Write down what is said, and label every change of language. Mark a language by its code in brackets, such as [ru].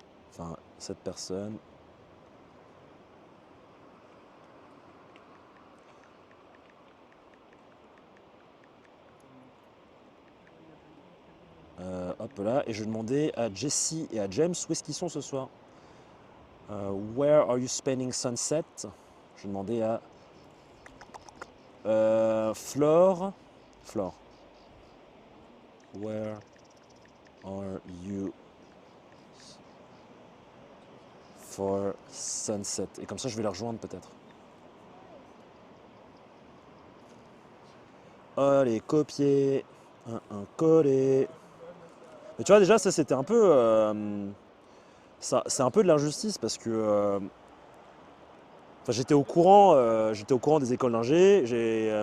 [fr] Enfin, cette personne. Hop là. Et je demandais à Jesse et à James où est-ce qu'ils sont ce soir. [en] Where are you spending sunset? [fr] Je demandais à Flore. [en] Where are you for sunset? [fr] Et comme ça, je vais la rejoindre peut-être. Allez, copier. Un coller. Mais tu vois, déjà, ça c'était un peu. C'est un peu de l'injustice parce que. Enfin, j'étais au courant des écoles d'ingé.